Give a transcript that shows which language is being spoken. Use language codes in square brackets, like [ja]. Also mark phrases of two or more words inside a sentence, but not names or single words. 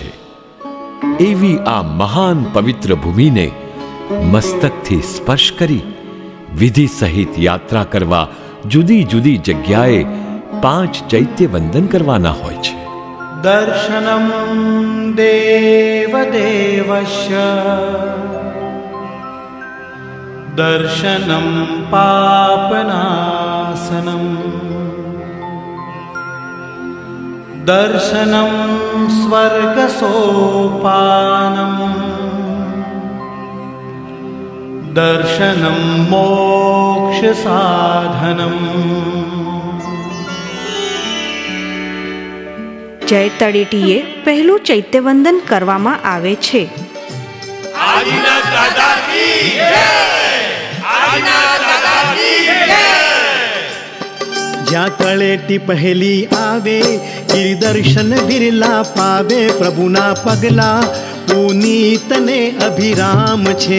[gu] એવી આ મહાન પવિત્ર ભૂમિને મસ્તકથી સ્પર્શ કરી વિધિ સહિત યાત્રા કરવા જુદી જુદી જગ્યાએ 5 ચૈત્ય વંદન કરવાના હોય છે. [sa] दर्शनं देव देवस्य दर्शनं पापनाशनं दर्शनं स्वर्गसोपानम् दर्शनं मोक्षसाधनम्। [gu] જય તળેટીએ પહેલું ચૈત્યવંદન કરવામાં આવે છે. [hi] आदिनाथ दादा की जय, आदिनाथ दादा की जय। [gu] જ્યાં તળેટી પહેલી આવે ગિરિદર્શન બિરલા પાવે, પ્રભુના પગલા પુનીતને અભિરામ છે।